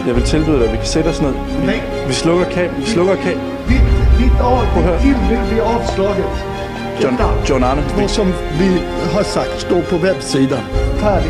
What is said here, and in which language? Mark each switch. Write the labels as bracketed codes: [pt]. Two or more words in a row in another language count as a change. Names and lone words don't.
[da] Jeg vil tilbyde dig, at vi kan sætte os ned. Nej. Vi slukker kabel. [sv] Ditt tillbud blir avslaget. John Arne. Vad som vi har sagt står på webbsidan. Färdigt.